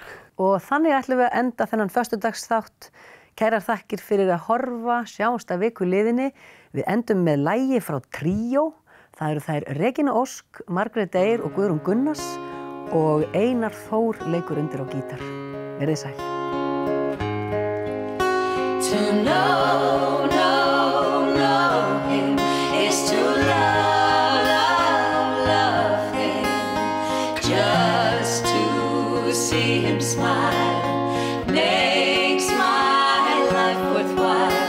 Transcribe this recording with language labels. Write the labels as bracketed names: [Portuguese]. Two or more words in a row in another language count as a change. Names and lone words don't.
[Icelandic] Og þannig ætlum við að enda þennan föstudagsþátt. Kærar þakkir fyrir að horfa, sjáumst að viku liðinni. Við endum með lagi frá Tríó. Það eru þær Regína Ósk, Margrét Eir og Guðrún Gunnars og Einar Þór leikur undir á gítar. Verið sæl. [English] To know him is to love him. Just to see him smile makes my life worthwhile.